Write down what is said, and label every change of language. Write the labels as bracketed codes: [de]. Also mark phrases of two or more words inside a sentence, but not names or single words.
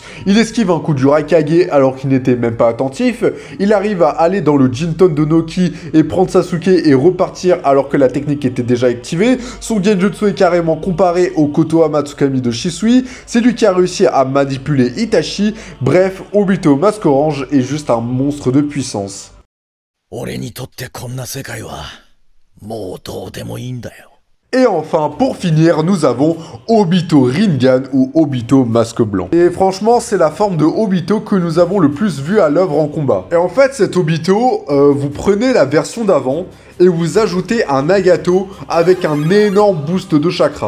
[fr] Il esquive un coup du Raikage alors qu'il n'était même pas attentif, il arrive à aller dans le Jinton de Noki et prendre Sasuke et repartir alors que la technique était déjà activée, son Genjutsu est carrément comparé au Kotoa Tsukami de Shisui, c'est lui qui a réussi à manipuler Itachi, bref, Obito Masque Orange est juste un monstre de puissance. [ja] 俺にとってこんな世界はもうどうでもいいんだよ。 [fr] Et enfin, pour finir, nous avons Obito Rinnegan ou Obito Masque Blanc. Et franchement, c'est la forme de Obito que nous avons le plus vu à l'œuvre en combat. Et en fait, cet Obito, vous prenez la version d'avant et vous ajoutez un Nagato avec un énorme boost de chakra.